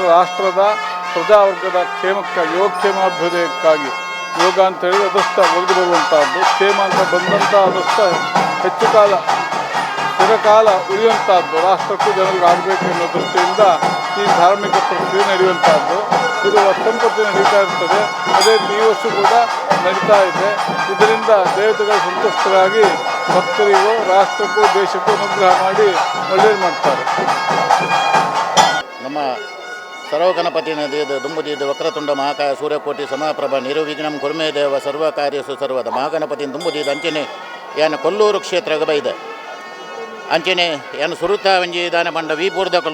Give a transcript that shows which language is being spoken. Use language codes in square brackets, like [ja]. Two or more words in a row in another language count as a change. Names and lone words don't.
[kn] ಅದಕ್ಕೋಸ್ಕರ ರಾಷ್ಟ್ರದ ಪ್ರಜಾವರ್ಗದ ಕ್ಷೇಮಕ್ಕಾಗಿ ಯೋಗಕ್ಷೇಮಾಭ್ಯುದಯಕ್ಕಾಗಿ ಯೋಗ ಅಂತ ಹೇಳಿದ್ರೆ ಅದಷ್ಟ ಒಗೆದು ಬರುವಂಥದ್ದು, ಕ್ಷೇಮ ಅಂತ ಬಂದಂಥ ಅದಷ್ಟ ಹೆಚ್ಚು ಕಾಲ ಚಿರಕಾಲ ಉಳಿಯುವಂಥದ್ದು, ರಾಷ್ಟ್ರಕ್ಕೂ ಜನರಿಗೆ ಆಗಬೇಕು ಎನ್ನುವ ದೃಷ್ಟಿಯಿಂದ ಈ ಧಾರ್ಮಿಕ ಪ್ರಕ್ರಿಯೆ ನಡೆಯುವಂಥದ್ದು. ಇದು ವರ್ಷಂಪತಿ ನಡೀತಾ ಇರ್ತದೆ. ಅದೇ ರೀತಿ ಈ ವರ್ಷ ಕೂಡ ನಡೀತಾ ಇದೆ. ಇದರಿಂದ ದೇವತೆಗಳು ಸಂತುಷ್ಟರಾಗಿ ಭಕ್ತರಿಗೂ ರಾಷ್ಟ್ರಕ್ಕೂ ದೇಶಕ್ಕೂ ಅನುಗ್ರಹ ಮಾಡಿ ಒಳ್ಳೆಯದು ಮಾಡ್ತಾರೆ. [tcy] ನಮ್ಮ ಸರ್ವಗಣಪತಿ ನದಿಯದು ದುಂಬುದಿದ್ದು [sa] ವಕ್ರತುಂಡ ಮಹಾಕಾಯ ಸೂರ್ಯಕೋಟಿ ಸಮಾಪ್ರಭ ನಿರ್ವಿಘ್ನಂ ಕುರ್ಮೇ ದೇವ ಸರ್ವ ಕಾರ್ಯಸು ಸರ್ವದ [tcy] ಮಹಾಗಣಪತಿ ದುಂಬುದಿದ್ದು ಅಂಚನೆ ಏನು ಕೊಲ್ಲೂರು ಕ್ಷೇತ್ರಗ ಬೈದೆ ಅಂಚನೆ ಏನು ಸುರುತ ಒಂಜಿ ದಾನ ಬಂಡ ವೀಪೂರ್ದಕಲು